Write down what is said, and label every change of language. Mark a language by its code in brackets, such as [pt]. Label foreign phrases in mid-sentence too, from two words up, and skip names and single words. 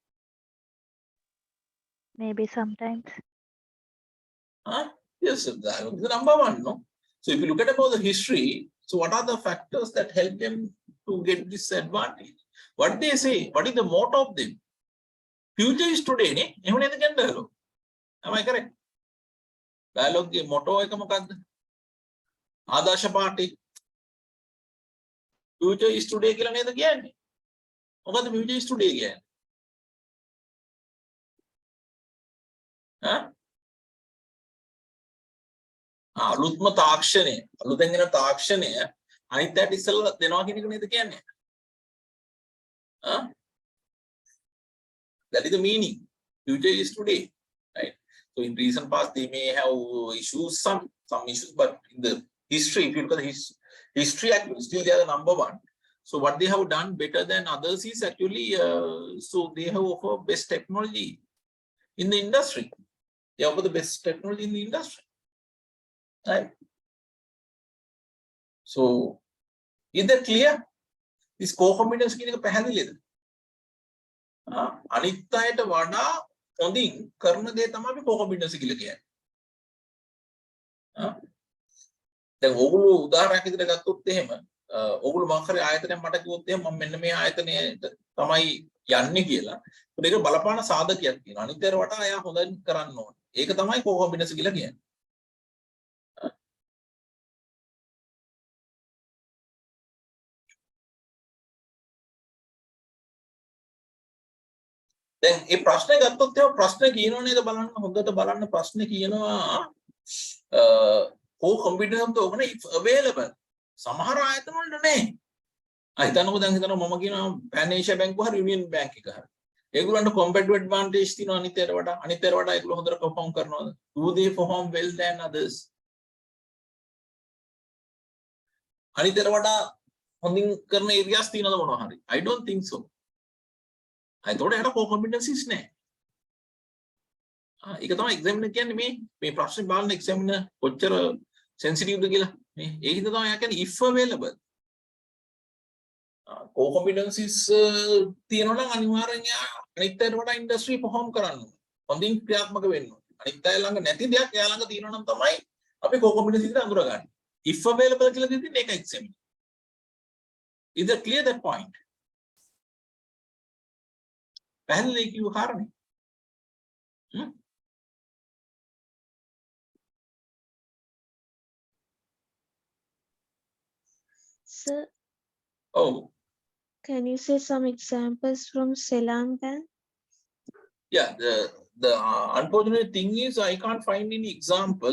[en] Maybe sometimes. Huh? Yes, dialogue is the number one, no? So if you look at about the history, so what are the factors that help them to get this advantage? What they say, what is the motto of them? Future is today, ne? [si] එහෙම නේද කියන්නේ dialogue. [en] Am I correct? [si] Dialogue ගේ motto එක මොකක්ද? ආදර්ශ පාඨය. [en] Future is today [si] කියලා නේද කියන්නේ? මොකද්ද [en] future is today [si] කියන්නේ? ඈ? අලුත්ම තාක්ෂණය, අලුතෙන් එන තාක්ෂණය අනිත් පැයට ඉස්සෙල්ලා දෙනවා කියන එක නේද කියන්නේ? [en] That is the meaning. Future is today, right? So in recent past they may have issues, some issues, but in the history, if you look at the history, actually still they are the number one. So what they have done better than others is actually, so they have offered best technology in the industry. They offer the best technology in the industry, right? So is that clear? This core competence [si] කියන එක පැහැදිලිද? අනිත් අයට වඩා හොඳින් කරන දේ තමයි අපි [en] core competence [si] කියලා කියන්නේ. දැන් ඕගොල්ලෝ උදාහරණයක් විදිහට ගත්තොත් එහෙම ඕගොල්ලෝ මොකක් හරි ආයතනයක් මට කිව්වොත් එහෙම මම මෙන්න මේ ආයතනයට තමයි යන්නේ කියලා. ඒක බලපාන සාධකයක් තියෙනවා. අනිත් අයට වඩා එයා හොඳින් කරන්න ඕනේ. ඒක තමයි [en] core competence [si] කියලා කියන්නේ. දැන් මේ ප්‍රශ්නේ ගත්තොත් එහෙම ප්‍රශ්නේ කියනෝ නේද බලන්න හොඳට බලන්න ප්‍රශ්නේ කියනවා [en] core competence [si] ඕකනේ [en] if available [si] සමහර ආයතන වල නැහැ. හිතන්නකෝ දැන් හිතනවා මම කියනවා pan asia බැංකුව හරි යුනියන් බැංක් එක හරි. ඒගොල්ලන්ට [en] competitive advantage [si] තියෙනවා අනිත් අයට වඩා ඒගොල්ලෝ හොඳට perform කරනවද? [en] Do they perform well than others? [si] අනිත් අයට වඩා හොඳින් කරන areas තියෙනවද මොනවා හරි? [en] I don't think so. [si] එතකොට එයාට [en] core competencies [si] නැහැ. ඒක තමයි examiner කියන්නේ මේ ප්‍රශ්නේ බලන examiner කොච්චර sensitive ද කියලා. ඒ හින්දා තමයි එයා කියන්නේ [en] if available. core competencies [si] තියෙනවා නම් අනිවාර්යෙන් එයා අනිත් අයට වඩා [en] industry perform [si] කරන්න ඕනේ. හොඳින් ක්‍රියාත්මක වෙන්න ඕනේ. අනිත් අය ළඟ නැති දෙයක් එයා ළඟ තියෙනවා නම් තමයි අපි [en] core competencies [si] විතර අඳුරගන්නේ. [en] if available [si] කියලා දෙන්නේ ඒක examiner. [en] Is that clear that point? [si] පැහැදිලි කිව්ව කාරණේ. [en] Sir, Oh, can you say some examples from Ceylon Bank? yeah, the unfortunate thing is I can't find any example.